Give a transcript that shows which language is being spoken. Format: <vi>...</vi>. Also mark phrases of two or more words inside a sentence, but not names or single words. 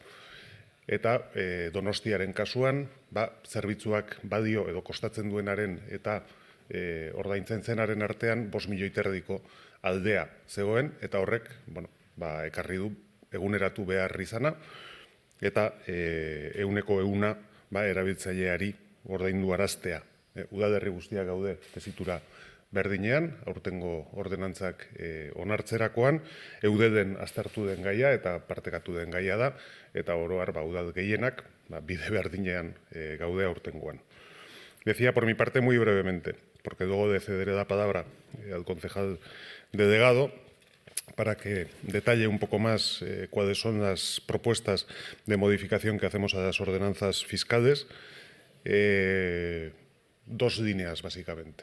<eu>Eta Donostiaren kasuan, zerbitzuak badio edo kostatzen duenaren eta ordaintzen zenaren artean 5 milioi erdiko aldea zegoen, eta horrek ekarri du eguneratu behar izana, eta 100% erabiltzaileari ordaindu araztea. Udalerri guztiak gaude tesitura berdinean, aurtengo ordenantzak onartzerakoan, eudelen aztertu den gaia eta partekatu den gaia da, eta oro har udal gehienak bide berdinean gaude aurtengoan.</eu> <es>Decía por mi parte muy brevemente, porque luego de cederé la palabra al concejal delegado para que detalle un poco más cuáles son las propuestas de modificación que hacemos a las ordenanzas fiscales. 2 líneas, básicamente.</es>